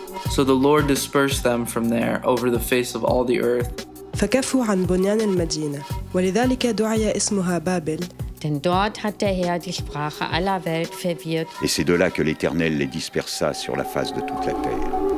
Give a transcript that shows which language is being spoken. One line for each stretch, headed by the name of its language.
English: So the Lord dispersed them from there over the face of all the earth.
Arabic: فكفوا عن بنيان المدينة ولذلك دعي اسمها بابل.
German: Denn dort hat der Herr die Sprache aller Welt verwirrt.
French: Et c'est de là que l'Éternel les dispersa sur la face de toute la terre.